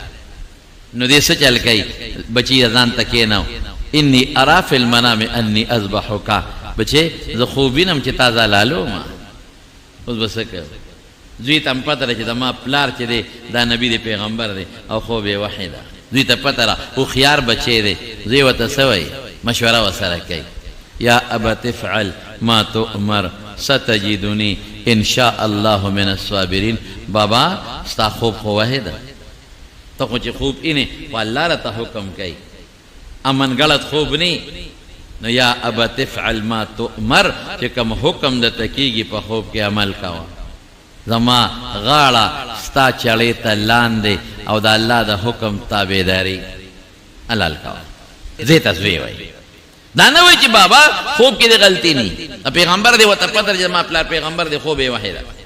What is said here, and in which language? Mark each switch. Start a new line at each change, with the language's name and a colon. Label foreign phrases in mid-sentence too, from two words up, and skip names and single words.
Pashto: نو دې څه چل کوي بچی ځان ته کېنو
Arabic: انی ارا فی المنام انی اذبحک
Pashto: بچی زه خوب وینم چې تا حلالومه. اوس به څه کوي؟ زوی ته هم پته ده چې د ما پلار چې دی دا نبی دی پیغمبر دی او خوب یې وحی ده. زوی ته پته ده هوښیار بچی دی. زوی ورته څه وایي مشوره ورسره کوي
Arabic: یا ابت افعل ما تؤمر ستجدنی ان شاء الله من الصابرین.
Pashto: بابا ستا خوب خو وحی ده ته خو چې خوب اینې خو الله راته حکم کوي امن غلط خوب نی. نو
Arabic: یا ابت افعل ما تؤمر
Pashto: چې کوم حکم درته کېږي په خوب کې عمل کوه. زما غاړه ستا چړې ته لاندې او د الله د حکم تابعداري حلال کوه. دې ته زوی وایي. دا نه وایي چې بابا خوب کې دې غلطي نی پیغمبر دې ورته پته چې زما پلار پیغمبر دې خوب یې وحی ده.